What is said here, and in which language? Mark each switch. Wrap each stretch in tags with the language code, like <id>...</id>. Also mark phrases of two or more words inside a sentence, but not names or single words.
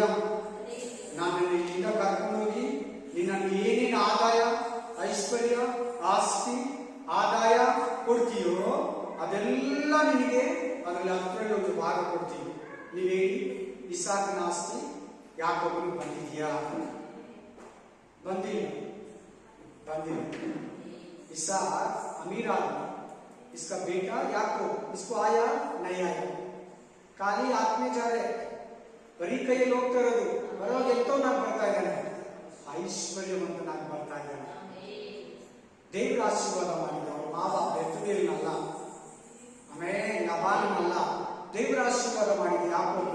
<kn>ನಾನು ಇಲ್ಲಿಂದ ಕರ್ಕೊಂಡು ಹೋಗಿ ನೀನು ನನಗೆ ಏನೇನು ಆದಾಯ, ಐಶ್ವರ್ಯ, ಆಸ್ತಿ, ಆದಾಯ ಕೊಡ್ತೀಯೋ ಅದೆಲ್ಲ ನಿನಗೆ ಅದರಲ್ಲಿ 10% ಭಾಗ ಕೊಡ್ತೀವಿ. ನೀವು ಹೇಳಿ, ಇಸಾಕನ ಆಸ್ತಿ ಯಾಕೋಬನಿಗೆ ಬಂದಿದೆಯಾ? ಬಂದಿಲ್ಲ.</kn> <hi>इसाक अमीर आदमी, इसका बेटा याकूब, इसको आया नहीं आया, खाली आत्मे जारे,</hi> <kn>ಬರೀ ಕೈಯಲ್ಲಿ ಹೋಗ್ತಾ ಇರೋದು. ಬರೋವಾಗ ಎಂತವನಾಗಿ ಬರ್ತಾ ಇದ್ದಾನೆ, ಐಶ್ವರ್ಯವಂತನಾಗಿ ಬರ್ತಾ ಇದ್ದಾನೆ. ದೇವರ ಆಶೀರ್ವಾದ ಮಾಡಿದ ಅವ್ರ ಮಾವ ಬೆತ್ತುವೇಲನಲ್ಲ, ಆಮೇಲೆ ಲಬಾನನಲ್ಲ, ದೇವರ ಆಶೀರ್ವಾದ ಮಾಡಿದ ಯಾಕೋಬನ.</kn>